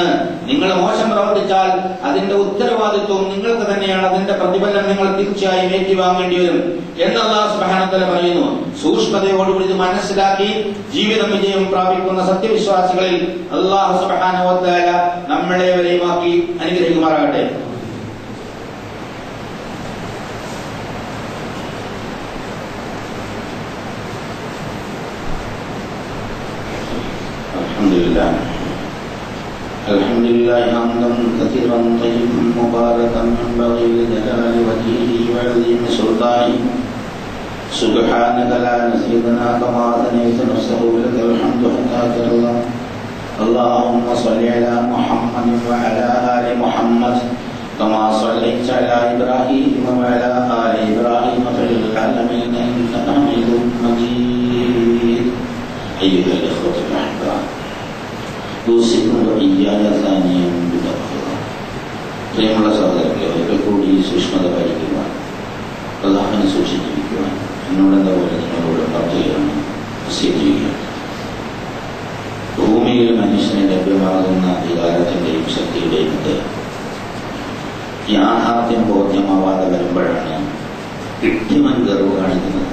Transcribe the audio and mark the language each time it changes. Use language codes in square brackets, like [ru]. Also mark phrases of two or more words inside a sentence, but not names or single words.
[ml] നിങ്ങൾ മോശം പ്രവർത്തിച്ചാൽ അതിന്റെ ഉത്തരവാദിത്വം നിങ്ങൾക്ക് തന്നെയാണ്. അതിന്റെ പ്രതിഫലം നിങ്ങൾ തീർച്ചയായും ഏറ്റുവാങ്ങേണ്ടി വരും എന്ന് അല്ലാഹു [ar] سبحانه وتعالى [ml] പറയുന്നു. സൂക്ഷ്മതയോടുകൂടി ഇത് മനസ്സിലാക്കി ജീവിതം വിജയം പ്രാപിക്കുന്ന സത്യവിശ്വാസികളിൽ അല്ലാഹു [ar] سبحانه وتعالى [ml] നമ്മളെവരെയുമാക്കി അനുഗ്രഹിക്കുമാറാകട്ടെ. [ar] الحمد لله حمدا كثيرا طيبا مباركا ينبغي لجلال وجهه وعظيم سلطانه. سبحانك لا نزيد ثناء كما اثنيت نفسه لك الحمد حتى ترضى. اللهم صل على محمد وعلى ال محمد كما صليت على ابراهيم وعلى ال ابراهيم في العالمين انك حميد مجيد. ايها الاخوه الاحباب، [ml] പ്രിയമുള്ള സഹോദരങ്ങളെ, ഒരിക്കൽ കൂടി സൂക്ഷ്മത പാലിക്കുവാൻ, പ്രധാനം സൂക്ഷിച്ചിരിക്കുവാൻ എന്നോടെന്താ പോലെ നിങ്ങളോട് പ്രാർത്ഥിക്കുകയാണ്, ചെയ്യുകയാണ്. ഭൂമിയിൽ മനുഷ്യന് ലഭ്യമാകുന്ന അധികാരത്തിന്റെയും ശക്തിയുടെയും യാഥാർത്ഥ്യം ബോധ്യമാവാതെ വരുമ്പോഴാണ് കിട്ടിയവൻ ഗർവ് കാണിക്കുന്നത്.